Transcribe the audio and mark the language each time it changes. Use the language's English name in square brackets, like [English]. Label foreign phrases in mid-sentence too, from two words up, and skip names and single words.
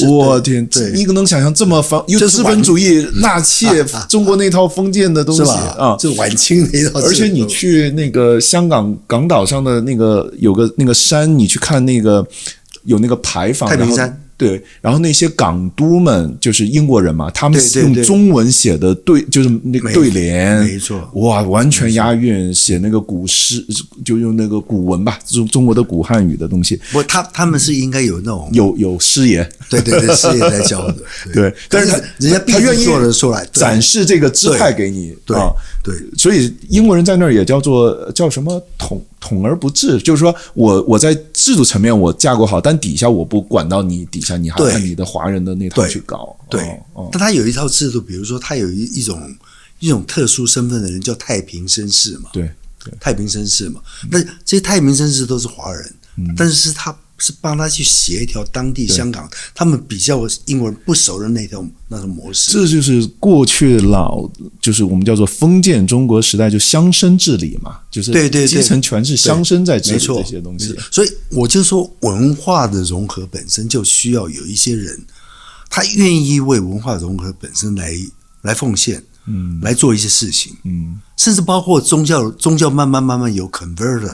[Chinese] 我天，你可能想象這麼有資本主義納妾，中國那套封建的東西啊，這晚清那套。而且你去那個香港港島上的那個有個那個山，你去看那個有那個牌坊，太平山。对，然後那些港督們就是英國人嘛，他們用中文寫的就是那個對聯，沒錯，哇，完全押韻，寫那個古詩，就用那個古文吧，中國的古漢語的東西。不，他們是應該有那種有師爺，對，師爺在教的，對，但是人家他願意做得出來，展示這個姿態給你，對，所以英國人在那兒也叫什麼統而不治，就是說我在制度層面我架構好，但底下我不管到你底下，你還按你的華人的那套去搞。對，但他有一套制度，比如說他有一種特殊身份的人叫太平紳士嘛，对，太平紳士嘛，那这些太平紳士都是華人，但是他是幫他去協調當地香港他們比較英國人不熟的那種模式。這就是過去就是我們叫做封建中國時代就鄉紳治理嘛，就是基層全是鄉紳在治理這些東西。所以我就說文化的融合本身就需要有一些人，他願意為文化融合本身來奉獻，來做一些事情，甚至包括宗教慢慢有 converter。